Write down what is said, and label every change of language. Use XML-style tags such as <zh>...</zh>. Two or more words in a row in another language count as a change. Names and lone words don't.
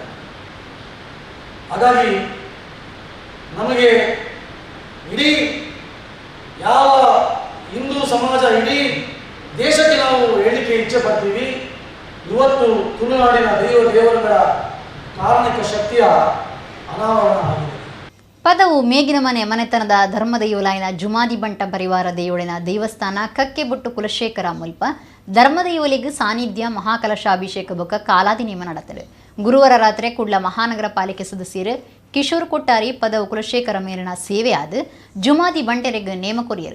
<kn>ಹಾಗಾಗಿ ನಮಗೆ ಇಡೀ ಯಾವ ಹಿಂದೂ ಸಮಾಜ ಇಡೀ ದೇಶಕ್ಕೆ ನಾವು ಹೇಳಿಕೆ ಇಚ್ಛೆ ಪಡ್ತೀವಿ, ಇವತ್ತು ತುಳುನಾಡಿನ ದೇವರುಗಳ ಕಾರಣಿಕ ಶಕ್ತಿಯ ಅನಾವರಣ ಆಗಿದೆ.</kn> <tcy>ಪದವು ಮೇಗಿನ ಮನೆತನದ ಧರ್ಮದ ಯುವಲಾಯಿನ ಜುಮಾದಿ ಬಂಟ ಪರಿವಾರ ದೇವಳಿನ ದೇವಸ್ಥಾನ ಕಕ್ಕೆ ಬೊಟ್ಟು ಕುಲಶೇಖರ ಮುಲ್ಪ ಧರ್ಮದ ಯುವಲಿಗೆ ಸಾನ್ನಿಧ್ಯ ಮಹಾಕಲಶಾಭಿಷೇಕ ಬೊಕ್ಕ ಕಾಲಾದಿ ನೇಮ ನಡೆತದೆ. ಗುರುವಾರ ರಾತ್ರಿ ಕುಡ್ಲ ಮಹಾನಗರ ಪಾಲಿಕೆ ಸದಸ್ಯರು ಕಿಶೋರ್ ಕೊಟ್ಟಾರಿ ಪದವು ಕುಲಶೇಖರ ಮೇಲಿನ ಸೇವೆ ಆದ ಜುಮಾದಿ ಬಂಟೆರೆಗೆ ನೇಮ ಕೊರಿಯರು.</tcy>